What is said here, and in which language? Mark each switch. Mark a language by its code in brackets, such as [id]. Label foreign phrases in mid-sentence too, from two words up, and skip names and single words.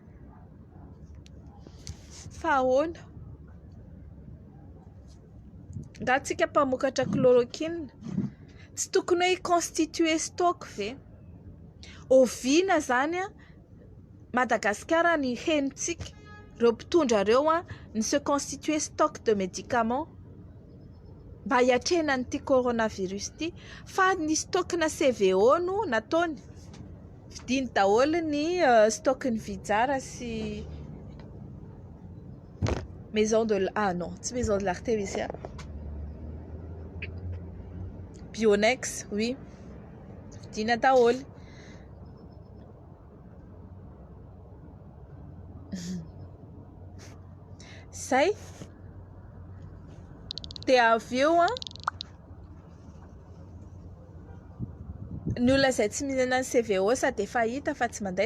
[mg] Fa ahoana? Nga tsika mpamokatra chloroquine tsy tokony hoe [fr] constituer stock [mg] ve? Oviana zany Madagascar ny henitsika reo mpitondra reo ny [fr] se constituer stock de médicaments [mg] mba hiatrena n'ity coronavirus ity, fa ny stock na CVO no nataony vidiny daholo ny stock ny Vijara sy [fr] maison de non, [mg] tsy [fr] maison de l'Artémisia, [mg] Bionex, oui, vidina daholo. Zay dia avy eo ny olona izay tsy mihinana ny CVO sady efa hita fa tsy mandaitra